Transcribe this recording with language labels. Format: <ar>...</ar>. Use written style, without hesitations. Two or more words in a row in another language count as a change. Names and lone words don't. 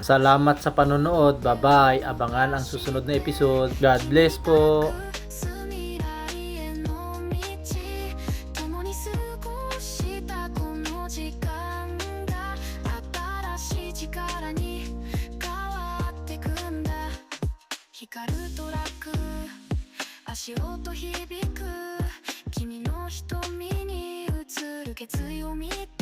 <tl>Salamat sa panonood. Bye-bye. Abangan ang susunod na episode.</tl> <en>God bless po.</en> <ja>未来への道共に過ごしたこの時間が新しい力に変わってくんだ光るトラック足音響く君の瞳に映る決意を見た。</ja>